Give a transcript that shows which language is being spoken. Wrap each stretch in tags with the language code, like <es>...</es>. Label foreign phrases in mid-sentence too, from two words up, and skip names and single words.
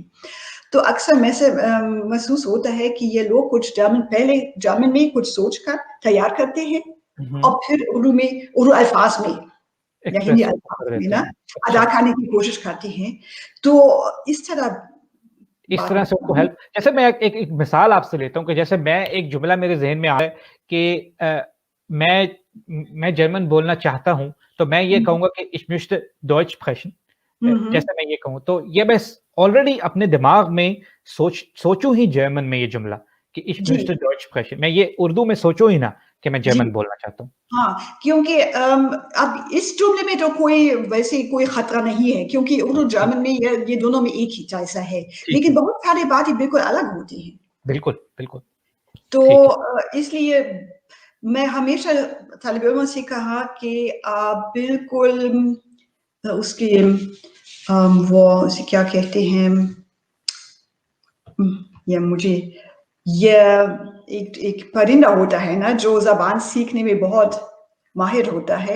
<ur>تو اکثر میں سے محسوس ہوتا ہے کہ یہ لوگ کچھ پہلے جرمن میں کچھ سوچ کر تیار کرتے ہیں اور پھر اردو میں اردو الفاظ میں یا ہندی الفاظ میں نا ادا کرنے کی کوشش کرتے ہیں. تو اس طرح سے کو ہیلپ, جیسے میں ایک مثال آپ سے لیتا ہوں کہ جیسے میں ایک جملہ میرے ذہن میں آ ہے کہ میں جرمن بولنا چاہتا ہوں, تو میں یہ کہوں گا کہ</ur> <de>ich möchte Deutsch sprechen,</de> <ur>جیسے میں یہ کہوں تو یہ میں آلریڈی اپنے دماغ میں سوچوں ہی جرمن میں یہ جملہ کہ</ur> <de>ich möchte Deutsch sprechen,</de> <ur>میں یہ اردو میں سوچوں ہی نا کہ میں جرمن بولنا چاہتا ہوں. ہاں, کیونکہ اب اس جملے میں تو کوئی خطرہ نہیں ہے, کیونکہ اردو جرمن میں یہ دونوں میں ایک ہی جیسا ہے, لیکن بہت ساری باتیں بالکل الگ ہوتی ہیں. بالکل بالکل. تو اس لیے میں ہمیشہ طالب علموں سے کہا کہ آپ بالکل اس کے وہ اسے کیا کہتے ہیں, یا مجھے یہ ایک پرندہ ہوتا ہے نا جو زبان سیکھنے میں بہت ماہر ہوتا ہے,</ur>